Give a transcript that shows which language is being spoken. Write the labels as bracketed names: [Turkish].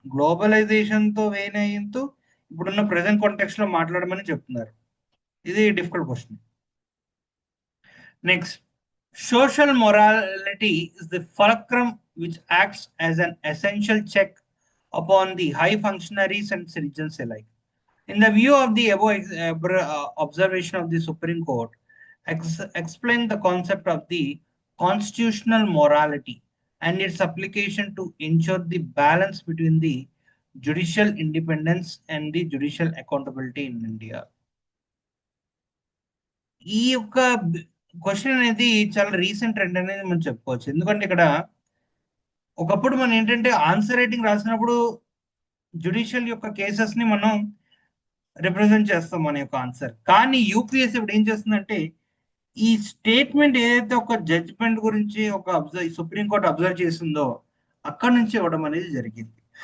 [Telugu] Globalisation తో వేనయ్యంతో ఇప్పుడున్న present context లో మాట్లాడమని చెప్తున్నారు. ఇది difficult question. [English] Next, social morality is the fulcrum which acts as an essential check upon the high functionaries and citizens alike. In the view of the above observation of the Supreme Court, explain the concept of the constitutional morality and its application to ensure the balance between the judicial independence and the judicial accountability in India. [Telugu] ఈ యొక్క question అనేది చాలా recent trend అనేది మనం చెప్పుకోవచ్చు. ఎందుకంటే ఇక్కడ ఒకప్పుడు మనం ఏంటంటే ఆన్సర్ రైటింగ్ రాసినప్పుడు జుడిషియల్ యొక్క కేసెస్ ని మనం రిప్రజెంట్ చేస్తాం మన యొక్క ఆన్సర్. కానీ యూపీఎస్సీ ఇప్పుడు ఏం చేస్తుందంటే ఈ స్టేట్మెంట్ ఏదైతే ఒక జడ్జిమెంట్ గురించి ఒక సుప్రీంకోర్టు అబ్జర్వ్ చేసిందో అక్కడ నుంచి ఇవ్వడం అనేది జరిగింది.